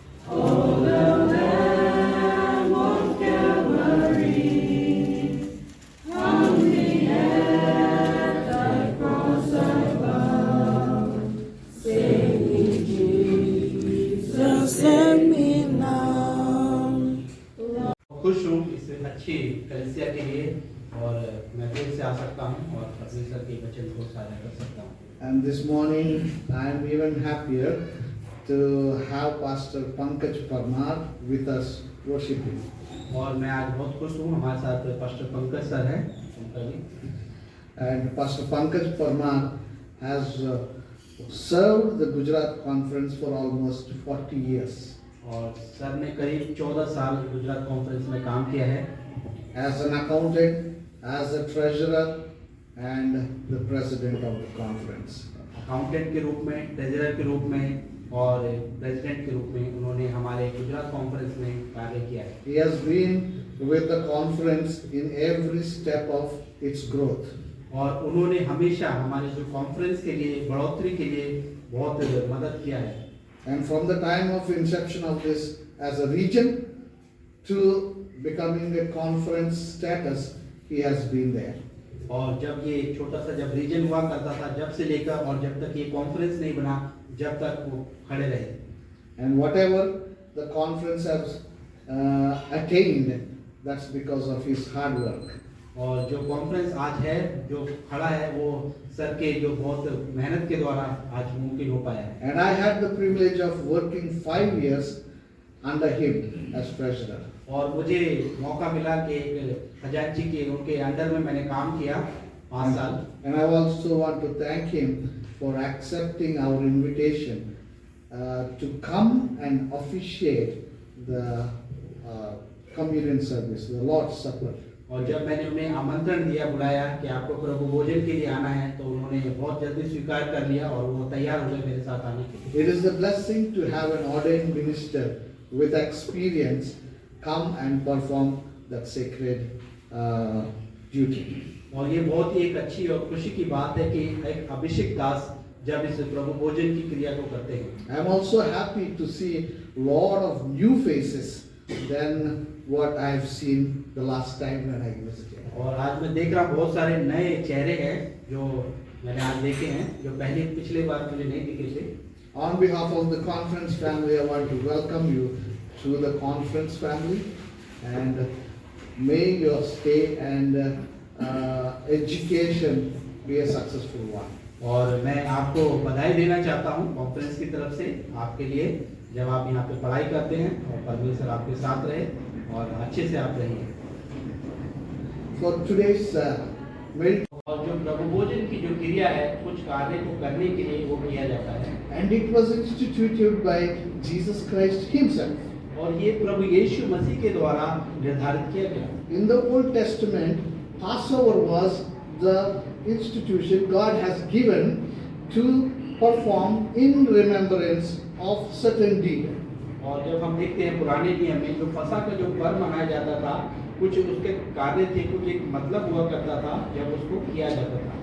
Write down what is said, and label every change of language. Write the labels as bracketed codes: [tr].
[en] Oh, the Lamb of Calvary, hungry at Thy cross above. Save me, Jesus, save me now. [hi] खुश हूँ इस अच्छी कलिसिया के लिए और मैं फिर से आ सकता हूँ और परमेश्वर के वचन को साझा कर सकता हूँ. [en] And this morning, I am even happier to have Pastor Pankaj Parmar with us worshiping. [hi] और मैं आज बहुत खुश हूँ हमारे साथ पास्टर पंकज सर हैं उनका भी. [en] And Pastor Pankaj Parmar has served the Gujarat Conference for almost 40 years [hi] और सर ने करीब 14 साल गुजरात कॉन्फ्रेंस में काम किया है [en] as an accountant, as a treasurer, and the president of the conference. [hi] Accountant के रूप में, ट्रेजरर के रूप में और प्रेसिडेंट के रूप में उन्होंने हमारे गुजरात कॉन्फ्रेंस में कार्य किया है. [en] He has been with the conference in every step of its growth. [hi] और उन्होंने हमेशा हमारे जो कॉन्फ्रेंस के लिए बढ़ोतरी के लिए बहुत मदद किया है. [en] And from the time of inception of this as a region to becoming a conference status, he has been there. [hi] और जब ये छोटा सा जब रीजन हुआ करता था जब से लेकर और जब तक ये कॉन्फ्रेंस नहीं बना जब तक वो खड़े रहे. [en] And whatever the conference has attained, that's because of his hard work. [hi] और जो कॉन्फ्रेंस आज है जो खड़ा है वो सर के जो बहुत मेहनत के द्वारा आज मुमकिन हो पाया है. [en] And I had the privilege of working 5 years under him as treasurer. [hi] और मुझे मौका मिला कि एक खजांची के उनके अंडर में मैंने काम किया 5 साल. [en] And I also want to thank him for accepting our invitation to come and officiate the communion service, the Lord's Supper. [hi] और जब मैंने उन्हें आमंत्रण दिया बुलाया कि आपको प्रभु भोजन के लिए आना है तो उन्होंने बहुत जल्दी स्वीकार कर लिया और वो तैयार हुए मेरे साथ आने के लिए. [en] It is a blessing to have an ordained minister with experience come and perform that sacred duty. [hi] और ये बहुत ही एक अच्छी और खुशी की बात है कि एक अभिषेक दास जब इस प्रभु भोजन की क्रिया को करते हैं. [en] I am also happy to see lot of new faces than what I have seen the last time when I visited. [hi] और आज मैं देख रहा हूँ बहुत सारे नए चेहरे हैं जो मैंने आज देखे हैं जो पहले पिछले बार मुझे नहीं दिखे थे. [en] On behalf of the conference family, I want to welcome you to the conference family, and may your stay and education be a successful one. [hi] और मैं आपको बधाई देना चाहता हूँ कॉन्फ्रेंस की तरफ से आपके लिए जब आप यहाँ पे पढ़ाई करते हैं और परमेश्वर आपके साथ रहे और अच्छे से आप रहिए. [en] For today's [hi] और जो प्रभु भोजन की जो क्रिया है कुछ कार्य को करने के लिए वो किया जाता है. [en] and it was instituted by Jesus Christ himself. [hi] और ये प्रभु यीशु मसीह के द्वारा निर्धारित किया गया. [en] In the Old Testament, Passover was the institution God has given to perform in remembrance of certain deed. [hi] और जब हम देखते हैं पुराने नियम में जो फसह का जो पर्व मनाया जाता था कुछ उसके कार्य थे कुछ एक मतलब हुआ करता था जब उसको किया जाता था.